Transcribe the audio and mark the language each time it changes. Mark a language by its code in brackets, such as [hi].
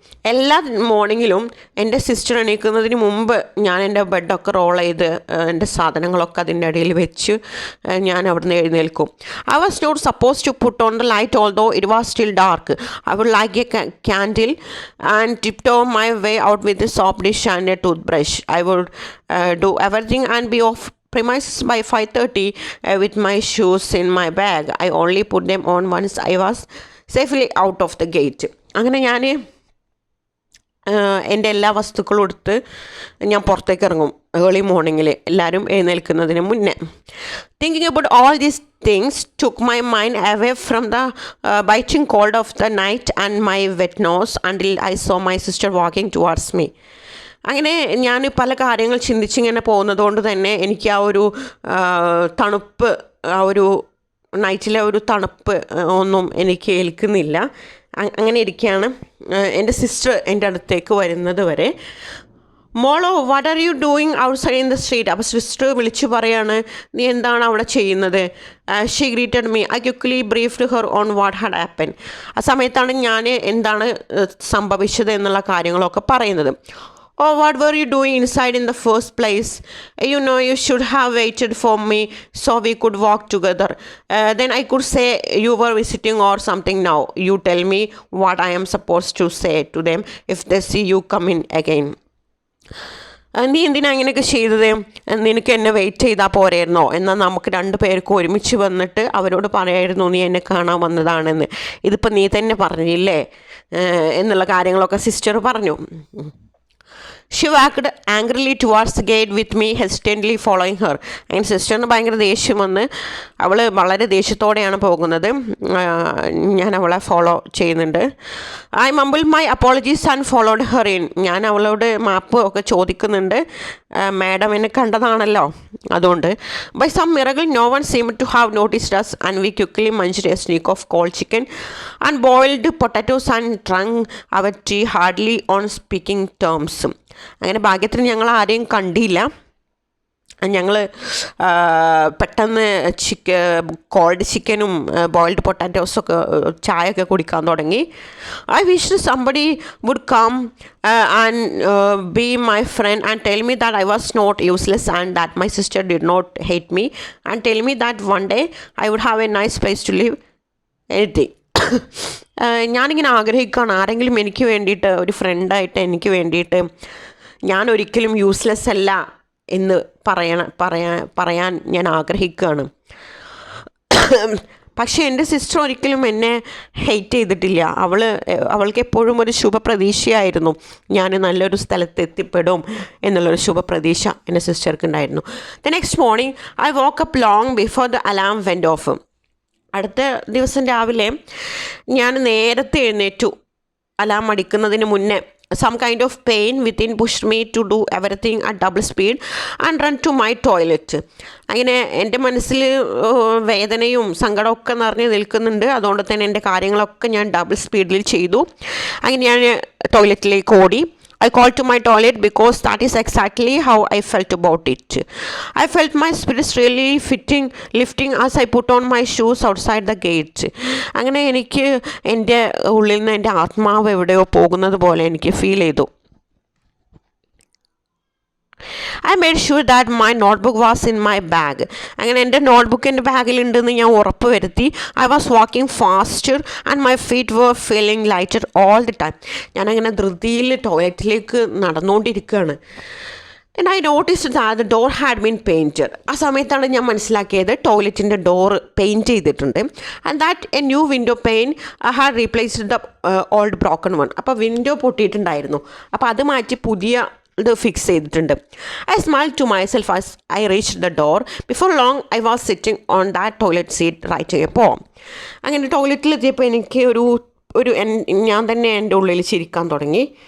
[ml] എല്ലാ മോർണിംഗിലും എൻ്റെ സിസ്റ്റർ എണീക്കുന്നതിന് മുമ്പ് ഞാൻ എൻ്റെ ബെഡൊക്കെ റോൾ ചെയ്ത് എൻ്റെ സാധനങ്ങളൊക്കെ അതിൻ്റെ അടിയിൽ വെച്ച് ഞാൻ അവിടുന്ന് എഴുന്നേൽക്കും. [en] I was not supposed to put on the light although it was still dark. I would light a candle and tiptoe my way out with a soap dish and a toothbrush. I would do everything and be off premises by 5:30 with my shoes in my bag. I only put them on once I was safely out of the gate. [ml] അങ്ങനെ ഞാൻ എൻ്റെ എല്ലാ വസ്തുക്കളും എടുത്ത് ഞാൻ പുറത്തേക്ക് ഇറങ്ങും early മോർണിംഗിൽ, എല്ലാവരും എഴുന്നേൽക്കുന്നതിന് മുന്നേ. [en] Thinking about all these things took my mind away from the biting cold of the night and my wet nose until I saw my sister walking towards me. [ml] അങ്ങനെ ഞാൻ പല കാര്യങ്ങൾ ചിന്തിച്ചിങ്ങനെ പോകുന്നതുകൊണ്ട് തന്നെ എനിക്ക് ആ ഒരു തണുപ്പ്, ആ ഒരു നൈറ്റിലെ ഒരു തണുപ്പ് ഒന്നും എനിക്ക് ഏൽക്കുന്നില്ല. അങ്ങനെ ഇരിക്കുകയാണ് എൻ്റെ സിസ്റ്റർ എൻ്റെ അടുത്തേക്ക് വരുന്നത് വരെ. [en] മോളോ what are you doing outside in the street. [ml] അപ്പോൾ സിസ്റ്റർ വിളിച്ചു പറയാണ്, നീ എന്താണ് അവിടെ ചെയ്യുന്നത്. [en] She greeted me. I quickly briefed her on what had happen. [ml] ആ സമയത്താണ് ഞാൻ എന്താണ് സംഭവിച്ചത് എന്നുള്ള കാര്യങ്ങളൊക്കെ പറയുന്നത്. [en] or what were you doing inside in the first place? You should have waited for me so we could walk together. Then I could say you were visiting or something. Now you tell me what I am supposed to say to them if they see you come in again. [ml] നീ എന്തിനാ അങ്ങനെയൊക്കെ ചെയ്തത്? നിനക്ക് എന്നെ wait ചെയ്താൽ പോരായിരുന്നോ? എന്നാൽ നമുക്ക് രണ്ട് പേർക്ക് ഒരുമിച്ച് വന്നിട്ട് അവരോട് പറയായിരുന്നു നീ എന്നെ കാണാൻ വന്നതാണെന്ന്. ഇതിപ്പോൾ നീ തന്നെ പറഞ്ഞില്ലേ എന്നുള്ള കാര്യങ്ങളൊക്കെ സിസ്റ്റർ പറഞ്ഞു. [en] She walked angrily towards the gate with me hesitantly following her. [ml] അങ്ങനെ സിസ്റ്ററിന് ഭയങ്കര ദേഷ്യം വന്ന് അവൾ വളരെ ദേഷ്യത്തോടെയാണ് പോകുന്നത്. ഞാൻ അവളെ ഫോളോ ചെയ്യുന്നുണ്ട്. [en] I mumbled my apologies and followed her in. [ml] ഞാൻ അവളോട് മാപ്പ് ഒക്കെ ചോദിക്കുന്നുണ്ട്. മാഡം എന്നെ കണ്ടതാണല്ലോ അതുകൊണ്ട്. [en] By some miracle no one seemed to have noticed us and we quickly munched a sneak of cold chicken and boiled potatoes and drank our tea hardly on speaking terms. [ml] അങ്ങനെ ഭാഗ്യത്തിന് ഞങ്ങൾ ആരെയും കണ്ടില്ല. ഞങ്ങൾ പെട്ടെന്ന് called ചിക്കനും boiled പൊട്ടാറ്റോസൊക്കെ ചായയൊക്കെ കുടിക്കാൻ തുടങ്ങി. [en] I wish somebody would come and be my friend and tell me that I was not useless and that my sister did not hate me and tell me that one day I would have a nice place to live anything. [ml] ഞാനിങ്ങനെ ആഗ്രഹിക്കുകയാണ് ആരെങ്കിലും എനിക്ക് വേണ്ടിയിട്ട് ഒരു ഫ്രണ്ടായിട്ട് എനിക്ക് വേണ്ടിയിട്ട് ഞാൻ ഒരിക്കലും യൂസ്ലെസ് അല്ല എന്ന് പറയാൻ ഞാൻ ആഗ്രഹിക്കുകയാണ്. പക്ഷേ എൻ്റെ സിസ്റ്റർ ഒരിക്കലും എന്നെ ഹെയ്റ്റ് ചെയ്തിട്ടില്ല. അവൾക്ക് എപ്പോഴും ഒരു ശുഭപ്രതീക്ഷയായിരുന്നു ഞാൻ നല്ലൊരു സ്ഥലത്ത് എത്തിപ്പെടും എന്നുള്ളൊരു ശുഭപ്രതീക്ഷ എൻ്റെ സിസ്റ്റർക്ക് ഉണ്ടായിരുന്നു. [en] The next morning I woke up long before the alarm went off. [ml] അടുത്ത ദിവസം രാവിലെ ഞാൻ നേരത്തെ എഴുന്നേറ്റു അലാം അടിക്കുന്നതിന് മുന്നേ. [en] Some kind of pain within pushed me to do everything at double speed and run to my toilet. [ml] അങ്ങനെ എൻ്റെ മനസ്സിൽ വേദനയും സങ്കടമൊക്കെ നിറഞ്ഞ് നിൽക്കുന്നുണ്ട്. അതുകൊണ്ട് തന്നെ എൻ്റെ കാര്യങ്ങളൊക്കെ ഞാൻ ഡബിൾ സ്പീഡിൽ ചെയ്തു. അങ്ങനെ ഞാൻ ടോയ്ലറ്റിലേക്ക് ഓടി. [en] I called to my toilet because that is exactly how I felt about it. I felt my spirits really lifting as I put on my shoes outside the gate. [ml] അങ്ങനെ എനിക്ക് എൻ്റെ ഉള്ളിൽ നിന്ന് എൻ്റെ ആത്മാവ് എവിടെയോ പോകുന്നത് പോലെ എനിക്ക് ഫീൽ ചെയ്തു. [en] I made sure that my notebook was in my bag. [ml] അങ്ങനെ എൻ്റെ നോട്ട്ബുക്ക് എൻ്റെ ബാഗിലുണ്ടെന്ന് ഞാൻ ഉറപ്പ് വരുത്തി. [en] I was walking faster and my feet were feeling lighter all the time. [ml] ഞാനങ്ങനെ ധൃതിയിൽ ടോയ്ലറ്റിലേക്ക് നടന്നുകൊണ്ടിരിക്കുകയാണ്. [en] And I noticed that the door had been painted. [ml] ആ സമയത്താണ് ഞാൻ മനസ്സിലാക്കിയത് ടോയ്ലറ്റിൻ്റെ ഡോറ് പെയിൻറ്റ് ചെയ്തിട്ടുണ്ട്. [en] And that a new window pane had replaced the old broken one. [ml] അപ്പോൾ window പൊട്ടിയിട്ടുണ്ടായിരുന്നു. അപ്പോൾ അത് മാറ്റി പുതിയ ഇത് ഫിക്സ് ചെയ്തിട്ടുണ്ട്. [en] I smiled to myself as I reached the door. Before long I was sitting on that toilet seat writing a poem. [ml] അങ്ങനെ ടോയ്ലറ്റിലെത്തിയപ്പോൾ എനിക്ക് ഞാൻ തന്നെ എൻ്റെ ഉള്ളിൽ ചിരിക്കാൻ തുടങ്ങി.